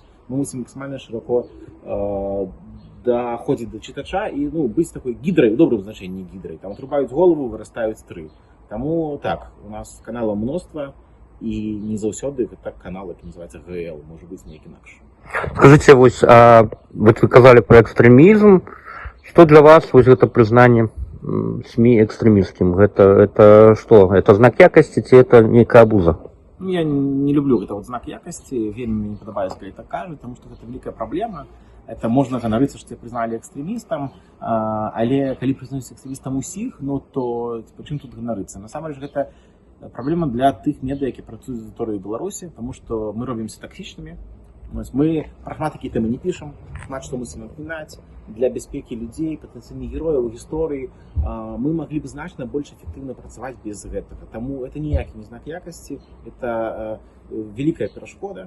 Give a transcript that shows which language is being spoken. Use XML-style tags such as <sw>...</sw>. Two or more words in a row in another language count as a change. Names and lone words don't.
<be>Мы мусім максімальна шыроко даходзіць да чытача і быць такой гідрай, у добрым значэнні гідрай. Там отрубаюць голову, вырастаюць тры. Таму так, у нас каналаў мноства, і не заўсёды гэта канал, які называецца ГЛ, можа быць нейкі інакш. Скажыце, вось вы казалі пра экстрэмізм.</be> <ru>Што для вас</ru> <be>вось гэта прызнанне</be> <ru>СМИ экстремистским? Это что? Это знак якости, ці это некая абуза?</ru> <be>Я не люблю гэта знак якости, вельмі не падабаецца, калі так кажуць,</be> <ru>потому что</ru> <be>гэта великая проблема. Это можна ганарыцца, што</be> <ru>тебя признали экстремистом,</ru> <be>але калі признаюць экстремистом усіх, то чым тут ганарыцца? Насамрэч гэта проблема для тых медыа, які працуюць з аўдыторыяй Беларусі,</be> <ru>потому что</ru> <be>мы робімся токсичнымі. Мы пра шмат такія тэмы не пішам, шмат што мусім напомінаць. Для бяспекі людзей, патэнцыйных герояў, гісторыі мы маглі б значна больш эфектыўна працаваць без гэтага. Таму это ніякі не знак якасці, это великая перашкода.</be>